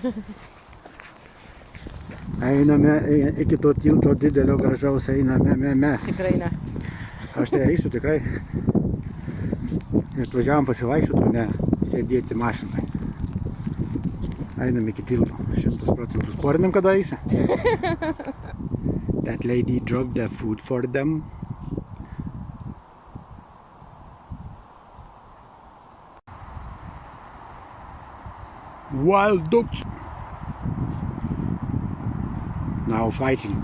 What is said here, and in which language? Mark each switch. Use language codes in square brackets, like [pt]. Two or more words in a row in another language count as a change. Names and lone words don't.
[lt] Einame iki to tilto didelio gražaus, einame mes. Tikrai ne. Aš tai eisiu tikrai. Atvažiavom pasivaikščioti, o ne sėdėti mašinai. Einam iki tilto, 100%. Sporinam, kada eisi? [en] That lady dropped the food for them. Wild ducks. Now fighting.